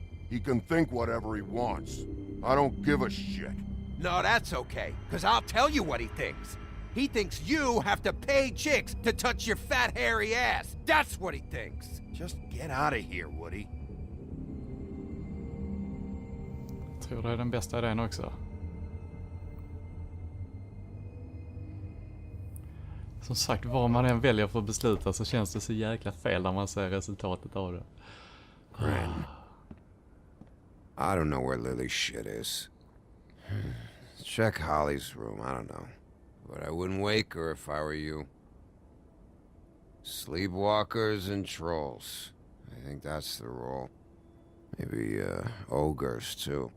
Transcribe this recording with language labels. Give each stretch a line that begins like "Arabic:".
English: He can think whatever he wants. I don't give a shit. No, that's okay, because I'll tell you what he thinks. He thinks you have to pay chicks to touch your fat, hairy ass. That's what he thinks. Just get out of here, Woody.
Swedish: Jag tror det är den bästa idén också. Som sagt, vad man än väljer för att besluta så känns det så jäkla fel när man ser resultatet av det.
English: Gren. I don't know where Lily's shit is. Check Holly's room, I don't know. But I wouldn't wake her if I were you. Sleepwalkers and trolls. I think that's the role. Maybe, ogres, too.